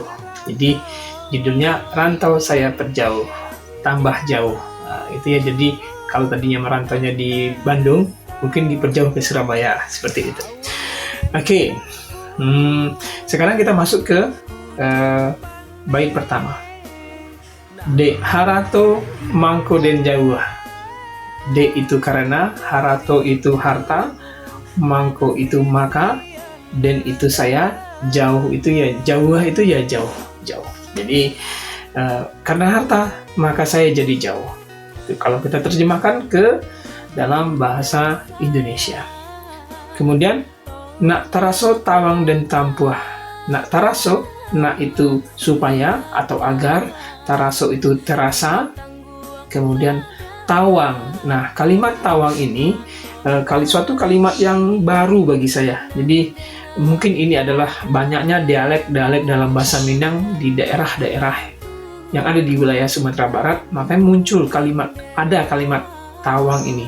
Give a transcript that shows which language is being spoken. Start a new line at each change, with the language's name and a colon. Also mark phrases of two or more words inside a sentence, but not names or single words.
Indonesian: Jadi judulnya Rantau Saya Perjauh, tambah jauh. Nah, itu ya, jadi kalau tadinya merantaunya di Bandung, mungkin diperjauh ke Surabaya, seperti itu. Oke. Sekarang kita masuk ke bait pertama.
Minangkabau: Dek harato mangko den Jawa.
Indonesian: Dek itu karena, harato itu harta, mangko itu maka, den itu saya, jauh itu ya Jawa, itu ya jauh. Jadi karena harta maka saya jadi jauh. Itu kalau kita terjemahkan ke dalam bahasa Indonesia.
Minangkabau: Kemudian nak taraso tawang dan tampuah. Nak taraso,
Indonesian: nak itu supaya atau agar, taraso itu terasa, kemudian tawang. Nah, kalimat tawang ini suatu kalimat yang baru bagi saya. Jadi mungkin ini adalah banyaknya dialek-dialek dalam bahasa Minang di daerah-daerah yang ada di wilayah Sumatera Barat, makanya muncul kalimat tawang ini.